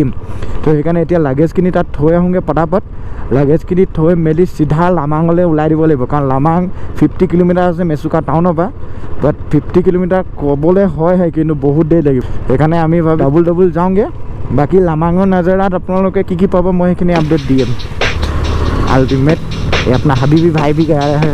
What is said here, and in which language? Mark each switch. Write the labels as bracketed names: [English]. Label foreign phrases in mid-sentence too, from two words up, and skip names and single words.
[Assamese] তো সেইকাৰণে এতিয়া লাগেজখিনি তাত থৈ আহোঁগৈ পটাপট। লাগেজখিনি থৈ মেলি চিধা লামাঙলৈ ওলাই দিব লাগিব, কাৰণ লামাং 50 কিলোমিটাৰ আছে মেচুকা টাউনৰ পৰা। বাট 50 কিলোমিটাৰ ক'বলৈ হয় কিন্তু বহুত দেৰি লাগিব। সেইকাৰণে আমি ভাবি ডাবুল যাওঁগৈ। বাকী লামাঙৰ নাজাৰাত আপোনালোকে কি পাব মই সেইখিনি আপডেট দি দিম। [Hindi] अल्टीमेट ये अपना हबीबी भाई भी कह रहा है।